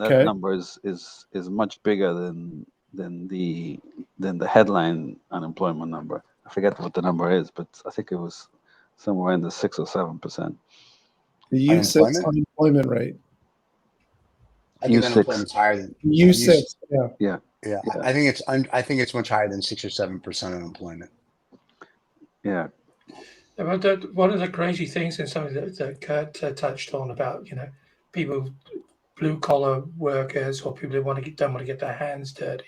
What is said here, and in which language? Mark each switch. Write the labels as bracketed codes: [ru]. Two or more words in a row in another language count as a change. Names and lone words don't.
[en] Okay. that number is much bigger than the headline unemployment number. I forget what the number is, but I think it was somewhere in the 6 or 7%. The U6 unemployment rate. I think U6. unemployment's higher than U6. Yeah. Yeah. Yeah. I think it's much higher than 6 or 7% unemployment. Yeah. But one of the crazy things, and something that Kurt touched on about, you know, people, blue collar workers, or people who don't want to get their hands dirty.